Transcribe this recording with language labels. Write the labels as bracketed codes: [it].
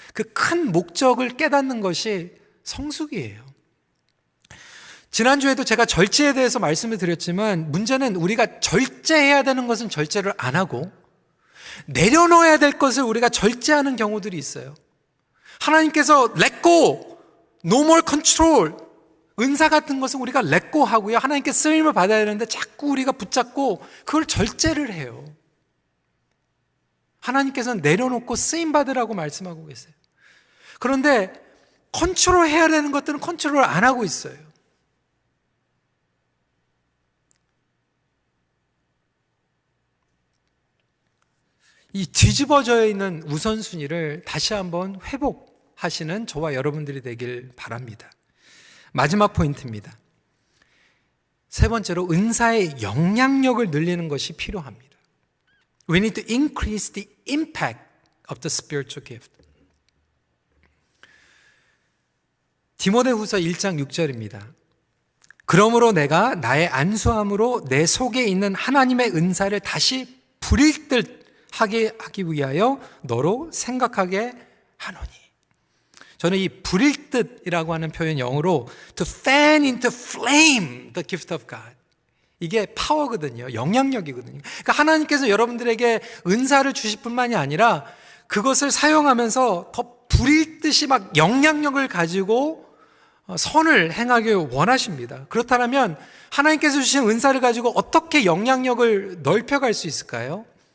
[ko] 그 큰 목적을 깨닫는 것이 성숙이에요. 지난주에도 제가 절제에 대해서 말씀을 드렸지만 문제는 우리가 절제해야 되는 것은 절제를 안 하고 내려놓아야 될 것을 우리가 절제하는 경우들이 있어요. 하나님께서 [en] let go, no more control, [ko] 은사 같은 것은 우리가 let go 하고요. 하나님께 쓰임을 받아야 되는데 자꾸 우리가 붙잡고 그걸 절제를 해요. 하나님께서는 내려놓고 쓰임 받으라고 말씀하고 계세요. 그런데 컨트롤 해야 되는 것들은 컨트롤 안 하고 있어요. 이 뒤집어져 있는 우선순위를 다시 한번 회복하시는 저와 여러분들이 되길 바랍니다. 마지막 포인트입니다. 세 번째로 은사의 영향력을 늘리는 것이 필요합니다. [en] We need to increase the impact of the spiritual gift. [ko] 디모데후서 1장 6절입니다. 그러므로 내가 나의 안수함으로 내 속에 있는 하나님의 은사를 다시 부릴 듯 하게 하기 위하여 너로 생각하게 하노니. 저는 이 부릴 듯이라고 하는 표현 영어로 [en] to fan into flame the gift of God. [ko] 이게 파워거든요. 영향력이거든요. 그러니까 하나님께서 여러분들에게 은사를 주실 뿐만이 아니라 그것을 사용하면서 더 부릴 듯이 막 영향력을 가지고 선을 행하길 원하십니다. 그렇다면 하나님께서 주신 은사를 가지고 어떻게 영향력을 넓혀갈 수 있을까요?